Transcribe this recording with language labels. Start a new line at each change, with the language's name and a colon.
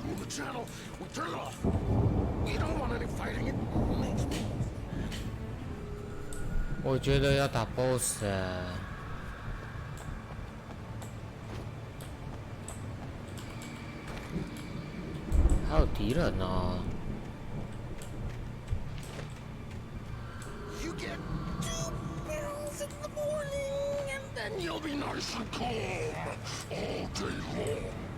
English: Channel, we turn it off. We don't want any fighting. It makes me.
Chinese: 我觉得要打 BOSS 还有敌人呢。
English: You get 2 pills in the morning, and then you'll be nice and calm all day long.